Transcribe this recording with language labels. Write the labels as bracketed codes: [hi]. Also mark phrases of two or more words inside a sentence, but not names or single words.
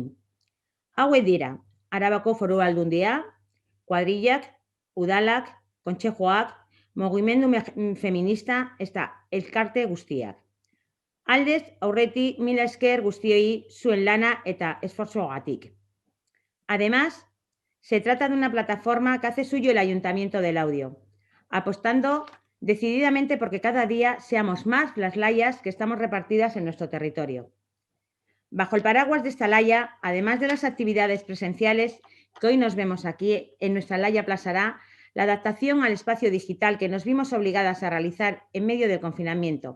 [eu] Hauek dira, Arabako Foru Aldundia, kuadrillak, udalak, kontsejoak, mugimendu feminista eta elkarte guztiak. Aldez, aurretik, mila esker guztioi zuen lana eta esforzoagatik. [es] Además, se trata de una plataforma que hace suyo el Ayuntamiento del Laudio, apostando decididamente porque cada día seamos más las layas que estamos repartidas en nuestro territorio. Bajo el paraguas de esta laya, además de las actividades presenciales que hoy nos vemos aquí en nuestra Laya Plazará, la adaptación al espacio digital que nos vimos obligadas a realizar en medio del confinamiento.